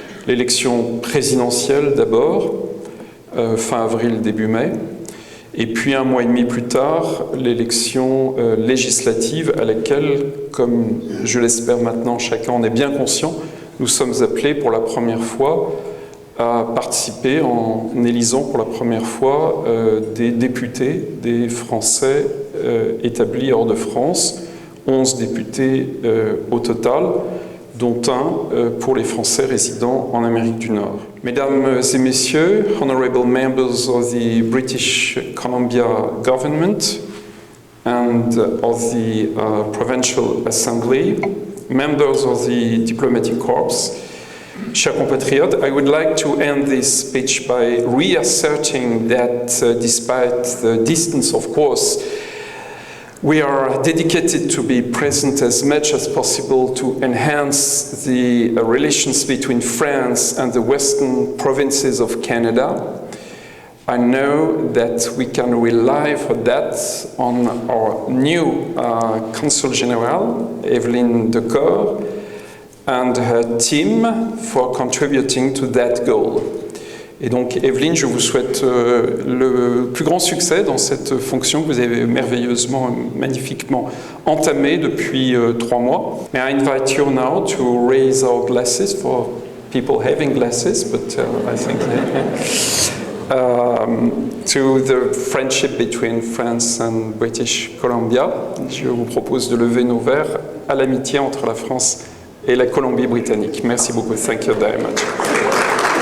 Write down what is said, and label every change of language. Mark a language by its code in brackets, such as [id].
[fr] L'élection présidentielle d'abord, fin avril, début mai, et puis 1 mois et demi plus tard, l'élection législative à laquelle, comme je l'espère maintenant, chacun en est bien conscient, nous sommes appelés pour la première fois à participer en élisant pour la première fois des députés, des Français établis hors de France, 11 députés au total, dont un pour les Français résidant en Amérique du Nord. Mesdames et messieurs, [en] honorable members of the British Columbia government and of the Provincial Assembly, members of the Diplomatic Corps, [fr] chers compatriotes, [en] I would like to end this speech by reasserting that despite the distance, of course, we are dedicated to be present as much as possible to enhance the relations between France and the western provinces of Canada. I know that we can rely for that on our new Consul General, Evelyne Decor, and her team for contributing to that goal. [fr] Et donc, Evelyne, je vous souhaite le plus grand succès dans cette fonction que vous avez merveilleusement, magnifiquement entamée depuis 3 mois. [en] May I invite you now to raise our glasses for people having glasses, but I think to the friendship between France and British Columbia. [fr] Je vous propose de lever nos verres à l'amitié entre la France et la Colombie-Britannique. Merci beaucoup. [en] Thank you very much.